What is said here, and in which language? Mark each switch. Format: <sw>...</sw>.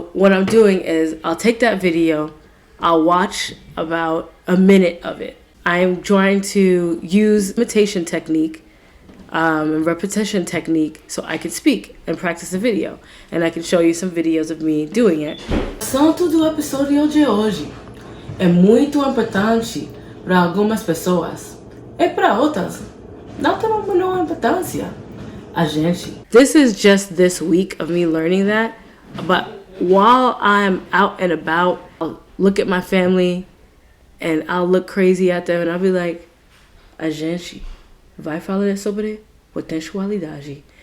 <en>What I'm doing is I'll take that video, I'll watch about a minute of it. I'm trying to use imitation technique and repetition technique so I can speak and practice the video. And I can show you some videos of me doing it.</en> <pt>O assunto do episódio de hoje é muito importante para algumas pessoas e para outras não tem a menor importância.</pt> <en>This is just this week of me learning that, but while I'm out and about, I'll look at my family and I'll look crazy at them and I'll be like,</en> <pt>a gente vai falar sobre potencialidade.</pt>